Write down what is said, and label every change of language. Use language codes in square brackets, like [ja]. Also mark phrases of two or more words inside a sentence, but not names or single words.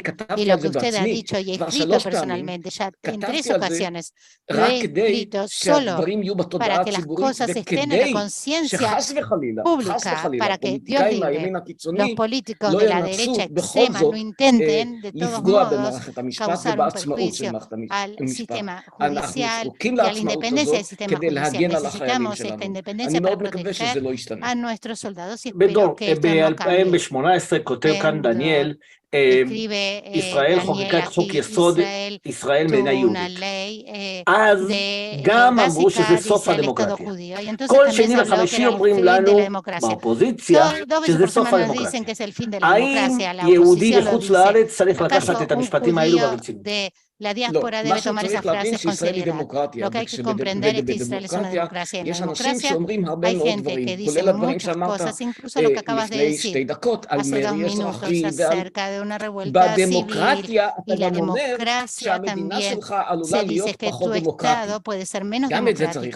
[es] Y lo que usted ha dicho y escrito personalmente, ya en 3 ocasiones lo he escrito solo para que las cosas estén en la conciencia pública, para que Dios libre, los políticos de la derecha extrema no intenten de todos modos causar un perjuicio al sistema judicial y a la independencia del sistema judicial. Necesitamos esta independencia para proteger a nuestros soldados, y espero que esto no cambie. [he] 2018 כותב כאן דניאל, ישראל חוקקה את חוק יסוד ישראל מדינה יהודית. אז גם אמרו שזה סוף הדמוקרטיה. כל שני וחמישי אומרים לנו באופוזיציה שזה סוף הדמוקרטיה. האם יהודי בחוץ לארץ צריך לקחת את המשפטים האלו ברצינות? [es] La diáspora debe tomar esas frases con seriedad. Lo que hay que comprender es que Israel es una democracia. En la democracia hay gente que dice muchas cosas, incluso lo que acabas de decir hace 2 minutos acerca de una revuelta civil. Y la democracia también se dice que tu Estado puede ser menos democrático.